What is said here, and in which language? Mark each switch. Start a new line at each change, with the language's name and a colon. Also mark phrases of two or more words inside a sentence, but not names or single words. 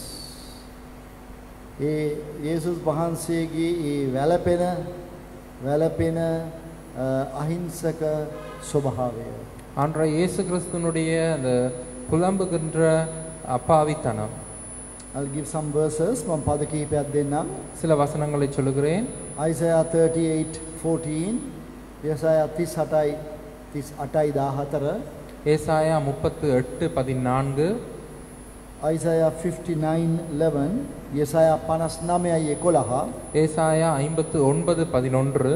Sinhala: යේසුස් වහන්සේගේ වැළපෙන අහිංසක ස්වභාවය.
Tamil: அன்றைய இயேசு கிறிஸ்துவினுடைய அந்த புலம்புகின்ற அப்பாவித்தனம்.
English: I'll give some verses from
Sinhala: පද කීපයක් දෙන්නම්.
Tamil: சில வசனங்களை சொல்லுகிறேன்.
English: Isaiah 38:14, Isaiah 38:14,
Tamil: ஏசாயா 38:14,
English: Isaiah 59:11, Isaiah 59:11,
Tamil: ஏசாயா 59:11,